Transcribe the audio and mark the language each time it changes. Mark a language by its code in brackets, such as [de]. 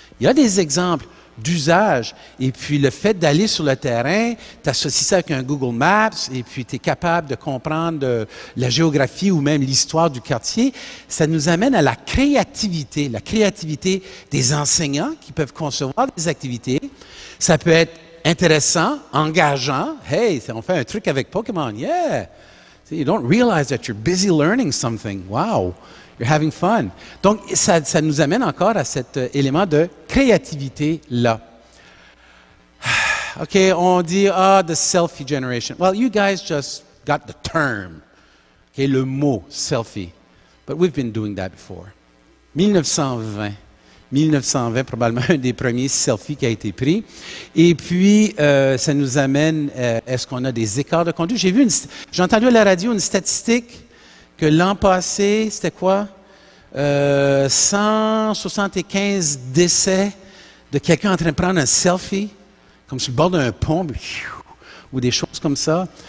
[fr] Il y a des exemples d'usage. Et puis, le fait d'aller sur le terrain, tu associes ça avec un Google Maps, et puis tu es capable de comprendre la géographie ou même l'histoire du quartier. Ça nous amène à la créativité des enseignants qui peuvent concevoir des activités. Ça peut être intéressant, engageant. Hey, on fait un truc avec Pokémon. [en] Yeah! You don't realize that you're busy learning something. Wow! You're having fun. [fr] Donc, ça nous amène encore à cet élément de créativité-là. OK, on dit, [en] the selfie generation. Well, you guys just got the term, okay, [fr] le mot selfie. [en] But we've been doing that before. [fr] 1920, probablement un des premiers selfies qui a été pris. Et puis, ça nous amène, est-ce qu'on a des écarts de conduite? J'ai entendu à la radio une statistique que l'an passé, c'était quoi? 175 décès de quelqu'un en train de prendre un selfie, comme sur le bord d'un pont, ou des choses comme ça.